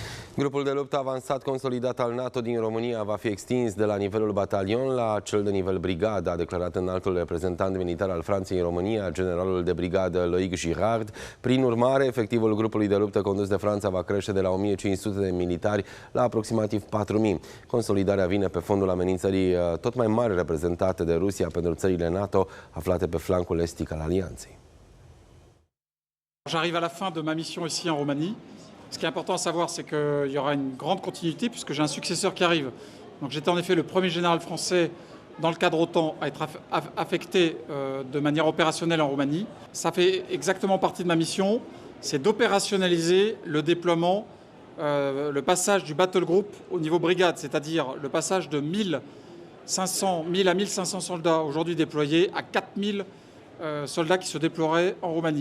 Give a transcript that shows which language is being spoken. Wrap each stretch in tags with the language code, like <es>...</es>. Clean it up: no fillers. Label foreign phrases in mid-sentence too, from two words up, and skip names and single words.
<ro>Grupul de luptă avansat consolidat al NATO din România va fi extins de la nivelul batalion la cel de nivel brigadă, a declarat înaltul reprezentant militar al Franței în România, generalul de brigadă Loic Girard. Prin urmare, efectivul grupului de luptă condus de Franța va crește de la 1500 de militari la aproximativ 4000. Consolidarea vine pe fondul amenințării tot mai mari reprezentate de Rusia pentru țările NATO aflate pe flancul estic al alianței.</ro> <fr>J'arrive à la fin de ma mission ici en Roumanie. Ce qui est important à savoir, c'est qu'il y aura une grande continuité puisque j'ai un successeur qui arrive. Donc j'étais en effet le premier général français dans le cadre OTAN à être affecté de manière opérationnelle en Roumanie. Ça fait exactement partie de ma mission, c'est d'opérationnaliser le déploiement, le passage du</fr> <en>battle group</en> <fr>au niveau brigade, c'est-à-dire le passage de 1000 à 1500 soldats aujourd'hui déployés à 4000 soldats qui se déploieraient en Roumanie.</fr>